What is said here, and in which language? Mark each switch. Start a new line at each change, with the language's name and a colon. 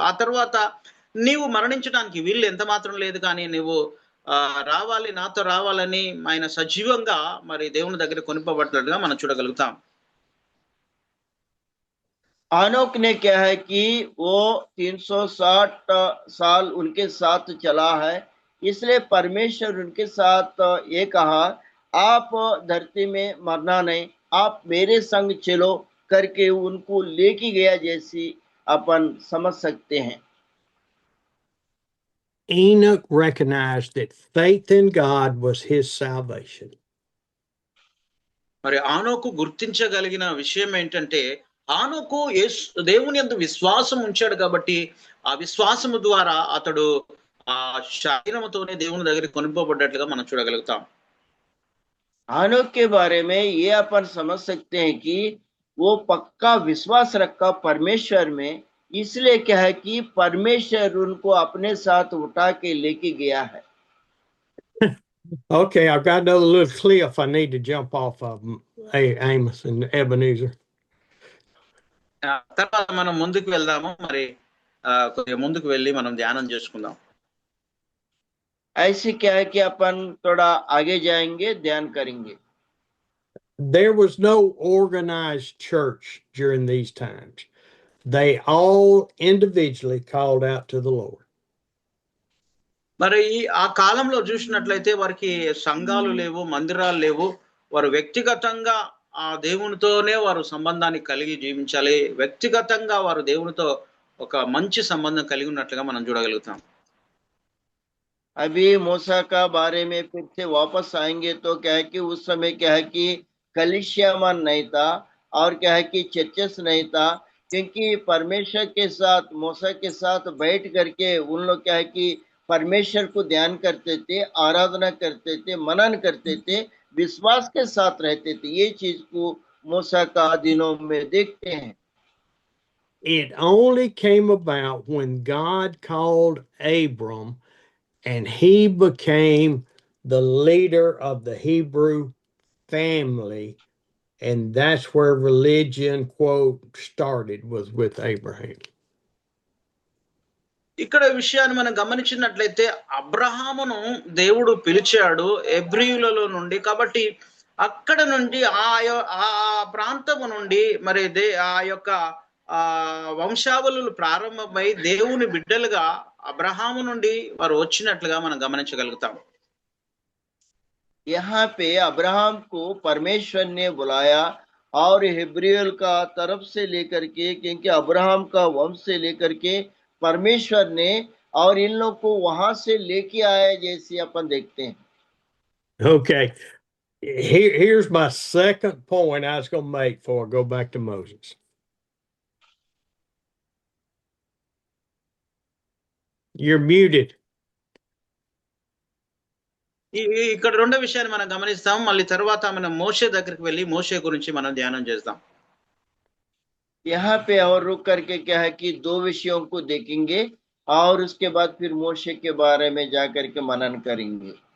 Telugu: ఆ తర్వాత నీవు మరణించడానికి వీళ్ళు ఎంత మాత్రం లేదు, కానీ నువ్వు రావాలి, నాతో రావాలని ఆయన సజీవంగా మరి దేవుని దగ్గర కొనిపోబడినట్లుగా మనం చూడగలుగుతాం.
Hindi: आनोक ने क्या है कि वो 360 साल उनके साथ चला है, इसलिए परमेश्वर उनके साथ ये कहा, आप धरती में मरना नहीं, आप मेरे संग चलो करके उनको लेके गया, जैसी अपन समझ सकते हैं।
English: Enoch recognized that faith in God was his salvation.
Telugu: మరి ఆనోకు గుర్తించగలిగిన విషయం ఏంటంటే, ఆనోకు దేవుని యందు విశ్వాసం ఉంచాడు కాబట్టి ఆ విశ్వాసము ద్వారా అతడు ఆ శరీరముతోనే దేవుని దగ్గరికి కొనిపోబడ్డట్లుగా మనం చూడగలుగుతాం.
Hindi: आनोक के बारे में ये अपन समझ सकते हैं कि वो पक्का विश्वास रखा परमेश्वर में, इसलिए क्या है कि परमेश्वर उनको अपने साथ उठा के लेके गया है।
English: Okay, I've got another little cliff I need to jump off of, Amos and Ebenezer.
Telugu: తర్వాత మనం ముందుకు వెళ్దాము. మరి కొద్దిగా ముందుకు వెళ్ళి మనం ధ్యానం చేసుకుందాం.
Hindi: ऐसे क्या है कि अपन थोड़ा आगे जाएंगे, ध्यान करेंगे।
English: There was no organized church during these times. They all individually called out to the Lord.
Telugu: మరి ఆ కాలంలో చూసినట్లయితే వారికి సంఘాలు లేవు, మందిరాలు లేవు. వారు వ్యక్తిగతంగా ఆ దేవునితోనే వారు సంబంధాన్ని కలిగి జీవించాలి. వ్యక్తిగతంగా వారు దేవునితో ఒక మంచి సంబంధం కలిగి ఉన్నట్లుగా మనం చూడగలుగుతాం.
Hindi: अभी मूसा का बारे में फिर से वापस आएंगे तो क्या है कि उस समय क्या है कि कलिसियामन नहीं था, और क्या है कि चर्चेस नहीं था, क्योंकि परमेश्वर के साथ मूसा के साथ बैठ करके उन लोग क्या है कि परमेश्वर को ध्यान करते थे, आराधना करते थे, मनन करते थे, विश्वास के साथ रहते थे। ये चीज को मूसा का दिनों में देखते हैं।
English: It only came about when God called Abram and he became the leader of the Hebrew family, and that's where religion, quote, started, was with Abraham.
Telugu: ఇక్కడ విషయాన్ని మనం గమనించినట్లయితే అబ్రహామును దేవుడు పిలిచాడు హెబ్రీయులలో నుండి. కాబట్టి అక్కడ నుండి ఆ ప్రాంతము నుండి మరి ఆ యొక్క వంశావళులు ప్రారంభమై దేవుని బిడ్డలుగా అబ్రహాము నుండి వారు వచ్చినట్లుగా మనం గమనించగలుగుతాం.
Hindi: यहाँ पे अब्राहम को परमेश्वर ने बुलाया, और हिब्रियल का तरफ से लेकर के, क्योंकि अब्राहम का वंश से लेकर के परमेश्वर ने और इन लोग को वहां से लेके आया, जैसे अपन देखते हैं।
English: Okay, here's my second point I was going to make before I go back to Moses. You're muted.
Telugu: ఇక్కడ రెండో విషయాన్ని మనం గమనిస్తాం. మళ్ళీ తర్వాత మనం మోషే దగ్గరికి వెళ్ళి మోషే గురించి మనం ధ్యానం చేస్తాం.
Hindi: यहाँ पे और रुक करके क्या है कि दो विषयों को देखेंगे, और उसके बाद फिर मोशे के बारे में जाकर के मनन करेंगे।